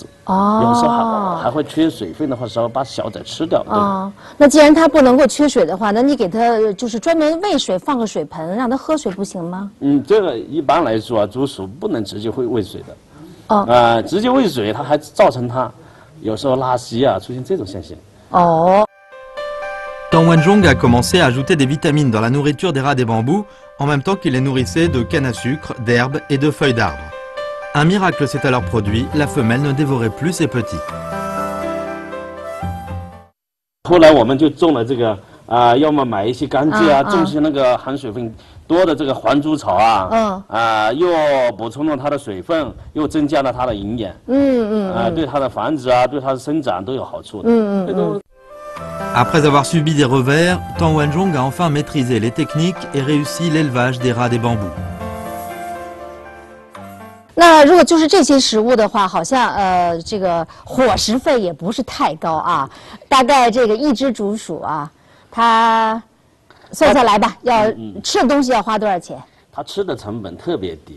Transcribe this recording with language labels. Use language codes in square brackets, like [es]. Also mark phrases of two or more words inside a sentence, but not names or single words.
[zh] 有时候还会缺水分的话，时候把小崽吃掉。那既然它不能够缺水的话，那你给它就是专门喂水，放个水盆让它喝水不行吗？这个一般来说啊，竹鼠不能直接会喂水的。直接喂水，它还造成它有时候拉稀啊，出现这种现象。 [fr] Tang Wenzhong a commencé à ajouter des vitamines dans la nourriture des rats des bambous, en même temps qu'il les nourrissait de canne à sucre, d'herbes et de feuilles d'arbres. Un miracle s'est alors produit, la femelle ne dévorait plus ses petits. [zh] 后来我们就种了这个要么买一些柑橘啊，种些那个含水分多的这个黄竹草啊，又补充了它的水分，又增加了它的营养，对它的繁殖啊，对它的生长都有好处的。 [fr] Après avoir subi des revers, Tang Wenzhong a enfin maîtrisé les techniques et réussi l'élevage des rats des bambous. [zh] 那如果就是这些食物的话，好像这个伙食费也不是太高啊，大概这个一只竹鼠啊，它算下来吧，要吃的东西要花多少钱？它吃的成本特别低